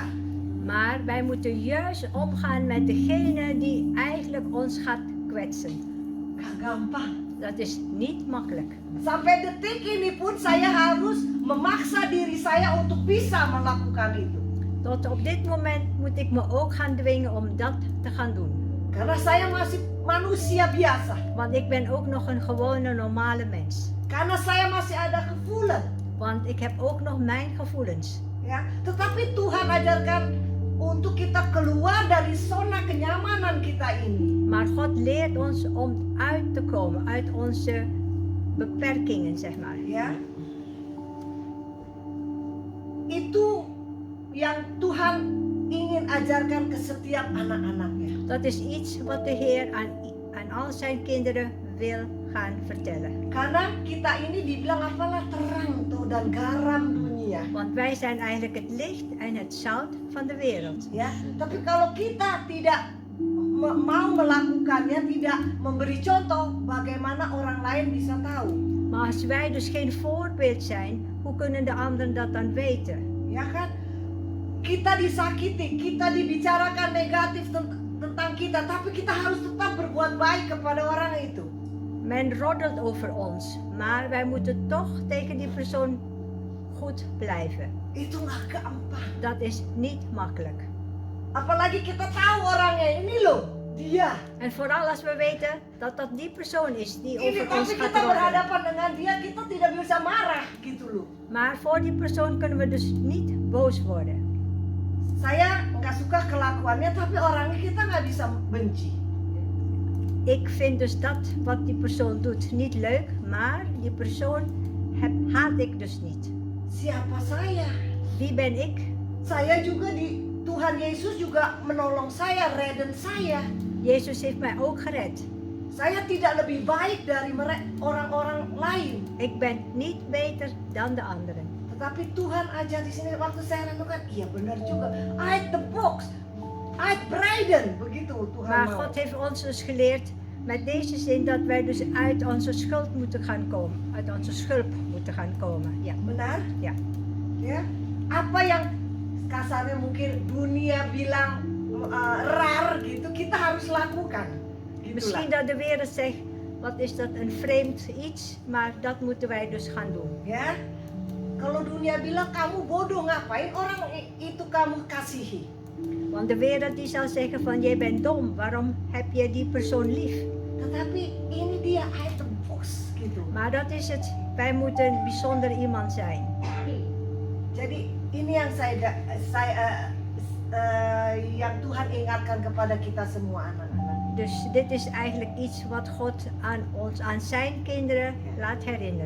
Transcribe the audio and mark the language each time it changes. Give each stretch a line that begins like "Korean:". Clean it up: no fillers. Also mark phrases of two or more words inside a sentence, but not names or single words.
Dutch: Maar wij moeten juist omgaan met degene die eigenlijk ons gaat kwetsen.
Indonesian: Gak gampang.
Dutch: Dat is niet makkelijk.
Indonesian: Sampai detik ini pun saya harus memaksa diri saya untuk bisa melakukan itu.
Dutch: Tot op dit moment moet ik me ook gaan dwingen om dat te gaan doen.
Indonesian: Karena saya masih manusia biasa.
Dutch: Want ik ben ook nog een gewone normale mens.
Indonesian: Karena saya masih
Dutch: ada gevoelens. Want ik heb ook nog mijn gevoelens.
Indonesian: Ya, tetapi Tuhan ajarkan untuk kita keluar dari zona kenyamanan kita ini.
Dutch: Maar God leert ons om uit te komen uit onze beperkingen, zeg maar.
Indonesian: Ya. Itu yang Tuhan ingin ajarkan ke setiap anak-anaknya.
Dutch: Dat is iets wat de Heer aan al zijn kinderen wil gaan vertellen.
Indonesian: Karena kita ini dibilang apalah terang tuh dan garam dunia.
Dutch: Want wij zijn eigenlijk het licht en het zout van de wereld.
Indonesian: Ya, tapi kalau kita tidak mau melakukannya, tidak memberi contoh, bagaimana orang lain bisa tahu?
Dutch: Maar als wij dus geen voorbeeld zijn, hoe kunnen de anderen dat dan weten?
Indonesian: Ya kan? Kita disakiti, kita dibicarakan negatif tentang kita, tapi kita harus tetap berbuat baik kepada orang itu.
Dutch: Men roddelt over ons, maar wij moeten toch tegen die persoon goed blijven.
Indonesian: Itu nggak gampang.
Dutch: Dat is niet makkelijk.
Indonesian: Apalagi kita tahu orangnya ini loh, dia.
Dutch: En vooral als we weten dat dat die persoon is die
Indonesian: Ini
Dutch: over ons
Indonesian: tapi
Dutch: gaat
Indonesian: kita
Dutch: roddelen.
Indonesian: berhadapan dengan dia, kita tidak bisa marah gitu loh.
Dutch: Maar voor die persoon kunnen we dus niet boos worden.
Indonesian: Saya nggak suka kelakuannya, tapi orangnya kita nggak bisa benci.
Dutch: Ik vind dus dat wat die persoon doet niet leuk, maar die persoon haat ik dus niet.
Indonesian: Siapa saya?
Dutch: Wie ben ik?
Indonesian: Saya juga Tuhan Yesus juga menolong saya, redden saya.
Dutch: Jezus heeft mij ook gered.
Indonesian: Saya tidak lebih baik dari orang-orang lain.
Dutch: Ik ben niet beter dan de anderen.
Indonesian: Tetapi Tuhan ajar di sini waktu saya renungkan, iya benar juga.
Dutch: Uit
English: the box,
Dutch: uit breiden,
Indonesian: begitu Tuhan
Dutch: Maar
Indonesian: mau.
Dutch: God heeft ons dus geleerd met deze zin dat wij dus uit onze schuld moeten gaan komen. Uit onze schulp moeten gaan komen. Ja.
Indonesian: Benar?
Dutch: Ja.
Indonesian: Ya. Apa yang kasarnya mungkin dunia bilang rar gitu, kita harus lakukan. Gitulah.
Dutch: Misschien dat de wereld zegt, wat is dat een vreemd iets, maar dat moeten wij dus gaan doen.
Indonesian: Ya. Kalau dunia bilang kamu bodoh, ngapain orang itu kamu kasihi?
Dutch: Want de wereld die zal zeggen van jij bent dom, waarom heb je die persoon lief?
Indonesian: Tetapi ini dia
Dutch: uit the box
Indonesian: gitu.
Dutch: Maar dat is het, wij moeten een bijzonder iemand zijn.
Indonesian: Jadi ini yang yang Tuhan ingatkan kepada kita semua anak-anak.
Dutch: Dus dit is eigenlijk iets wat God aan ons, aan zijn kinderen laat herinneren.